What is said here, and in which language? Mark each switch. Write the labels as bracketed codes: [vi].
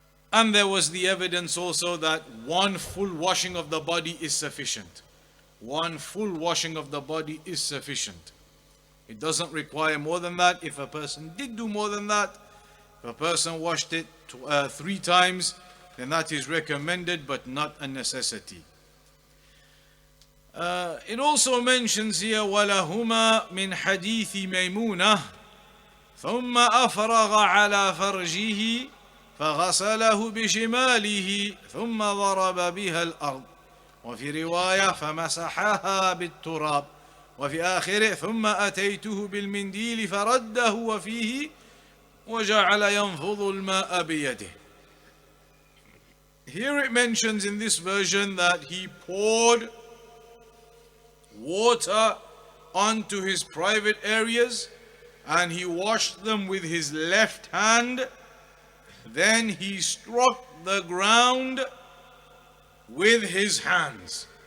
[en] And there was the evidence also that one full washing of the body is sufficient. One full washing of the body is sufficient. It doesn't require more than that. If a person did do more than that, if a person washed it 3 times, then that is recommended but not a necessity. It also mentions here [ar] وَلَهُمَا مِنْ حَدِيثِ مَيْمُونَةٍ ثُمَّ أَفْرَغَ عَلَى فَرْجِهِ فَغَسَلَهُ بِشِمَالِهِ ثُمَّ ضَرَبَ بِهَا الْأَرْض وفي رواية فمسحها بالتراب وفي آخره ثم أتيته بالمنديل فرده وفيه وجعل ينفض الماء بيده. [en] Here it mentions in this version that he poured water onto his private areas and he washed them with his left hand. Then he struck the ground with his hands.